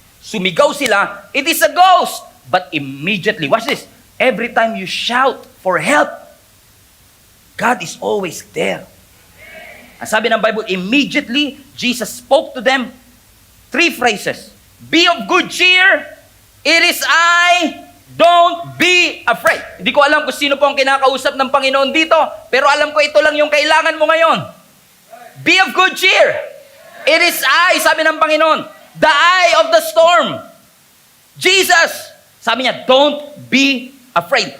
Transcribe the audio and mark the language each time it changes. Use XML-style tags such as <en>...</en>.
<tl>Sumigaw sila,</tl> <en>it is a ghost. But immediately, watch this, every time you shout for help, God is always there.</en> <tl>Ang sabi ng</tl> <en>Bible, immediately, Jesus spoke to them 3 phrases. Be of good cheer, it is I, don't be afraid.</en> <tl>Hindi ko alam kung sino po ang kinakausap ng Panginoon dito, pero alam ko ito lang yung kailangan mo ngayon.</tl> <en>Be of good cheer. It is I,</en> <tl>sabi ng Panginoon,</tl> <en>the eye of the storm. Jesus,</en> <tl>sabi niya,</tl> <en>don't be afraid.</en>